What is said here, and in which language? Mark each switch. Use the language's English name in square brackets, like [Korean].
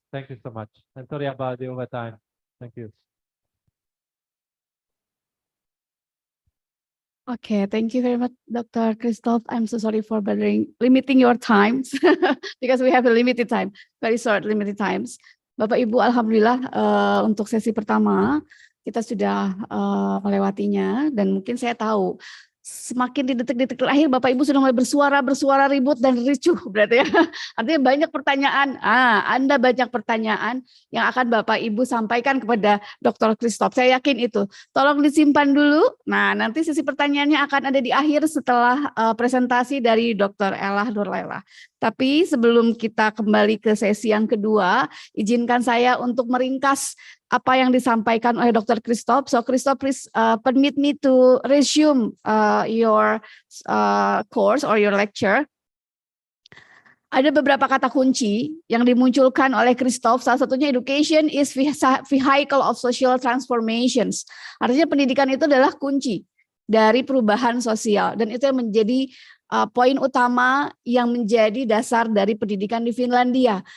[English] Thank you so much, and sorry about the overtime. Thank you. Okay, thank you very much, Dr. Christoph. I'm so sorry for limiting your times because we have a limited time, very short limited times. [Indonesian] Bapak Ibu, alhamdulillah untuk sesi pertama kita sudah melewatinya dan mungkin saya tahu semakin di detik-detik terakhir Bapak Ibu sudah mulai bersuara ribut dan ricuh berarti ya. Artinya banyak pertanyaan. Anda banyak pertanyaan yang akan Bapak Ibu sampaikan kepada Dr. Christoph. Saya yakin itu. Tolong disimpan dulu. Nah, nanti sesi pertanyaannya akan ada di akhir setelah presentasi dari Dr. Ella Nurlaila. Tapi sebelum kita kembali ke sesi yang kedua, izinkan saya untuk meringkas apa yang disampaikan oleh Dr. Christoph. [English] So Christoph, please permit me to resume your course or your lecture. [Indonesian] Ada beberapa kata kunci yang dimunculkan oleh Christoph. Salah satunya [English] education is vehicle of social transformations. [Indonesian] Artinya pendidikan itu adalah kunci dari perubahan sosial. Dan itu yang menjadi poin utama yang menjadi dasar dari pendidikan di Finlandia.